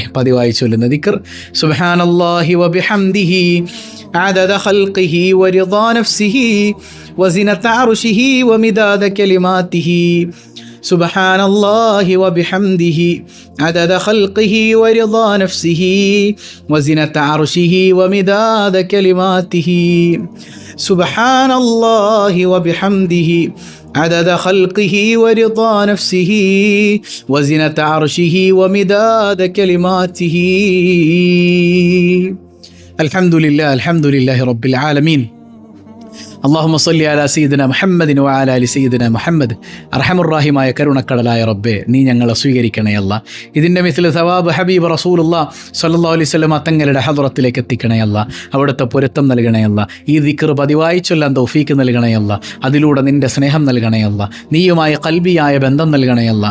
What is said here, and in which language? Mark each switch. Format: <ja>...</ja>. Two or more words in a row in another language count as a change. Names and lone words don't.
<ml>പതിവായി ചൊല്ലുന്ന ദിക്ർ</ml> <ar>سبحان الله وبحمده عدد خلقه ورضا نفسه وزنة عرشه ومداد كلماته. سبحان الله وبحمده عدد خلقه ورضا نفسه وزنة عرشه ومداد كلماته. سبحان الله وبحمده عدد خلقه ورضا نفسه وزنة عرشه ومداد كلماته. الحمد لله رب العالمين. اللهم صل على سيدنا محمد وعلى آل سيدنا محمد.</ar> <ml>അർഹമുർറഹീമായ കരുണക്കടലായ റബ്ബേ, നീ ഞങ്ങളെ സ്വീകരിക്കണേ അല്ലാ. ഇതിൻ്റെ</ml> <ar>مثل ثواب حبيب رسول الله صلى الله عليه وسلم</ar> <ml>തങ്ങളുടെ ഹദ്റത്തിലേക്ക് എത്തിക്കണേ അല്ലാ. അവിടുത്തെ പൊരുത്തം നൽകണേ അല്ലാ. ഈ ദിക്ർ പതിവായി ചൊല്ലാൻ തൗഫീക്ക് നൽകണേ അല്ലാ. അതിലൂടെ നിൻ്റെ സ്നേഹം നൽകണേ അല്ലാ. നീയുമായ ഖൽബിയായ ബന്ധം നൽകണേ അല്ലാ.</ml>